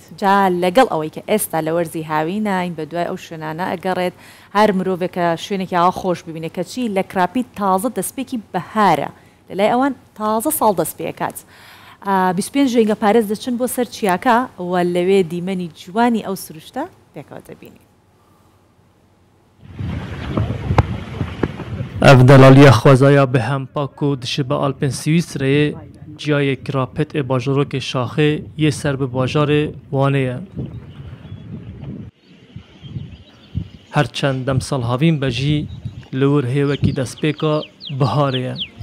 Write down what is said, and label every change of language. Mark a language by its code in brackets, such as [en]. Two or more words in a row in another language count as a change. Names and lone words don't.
[ckb] جا لەگەڵ ئەوەی کە ئێستا لە وەرزی هاوی ناین بە دوای ئەو شوێنانە ئەگەڕێت هەر مرۆڤێکە شوێنێکی ئاوا خۆش ببینێت کە چی لە کراپی تازە دەستپێکی بەهارە لەلای ئەوان تازە ساڵ دەست پێکات. 25 ژێنگە پارێز دەچن بۆ سەر چیاکە و لەوێ دیمەنی جوانی ئەو سروشتە پێکەوە دەبینی. [ku] Ev delaliya xwezaya bi hempak û dişi bi Alpên Swîsreyê ciyayê kirapet ê bajarokê Şaxê yê ser bi bajarê Wanê ye. Herçend demsal havîn be jî li wir hêwekî destpêka biharê ye.